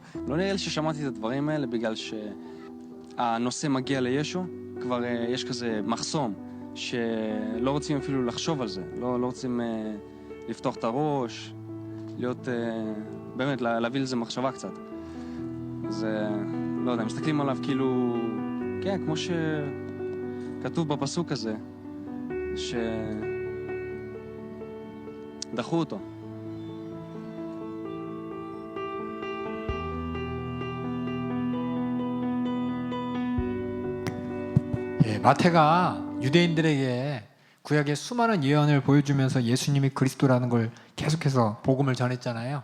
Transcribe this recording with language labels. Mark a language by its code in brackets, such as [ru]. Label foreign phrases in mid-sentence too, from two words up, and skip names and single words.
[he] לא נראה לי ששמעתי את הדברים האלה בגלל שהנושא מגיע לישו, כבר יש כזה מחסום שלא רוצים אפילו לחשוב על זה, לא רוצים לפתוח את הראש, להיות, באמת, להביא לזה מחשבה קצת. אז לא יודע, מסתכלים עליו כאילו, כן, כמו שכתוב בפסוק הזה, שדחו אותו. [ko] 마태가 유대인들에게 구약의 수많은 예언을 보여주면서 예수님이 그리스도라는 걸 계속해서 복음을 전했잖아요.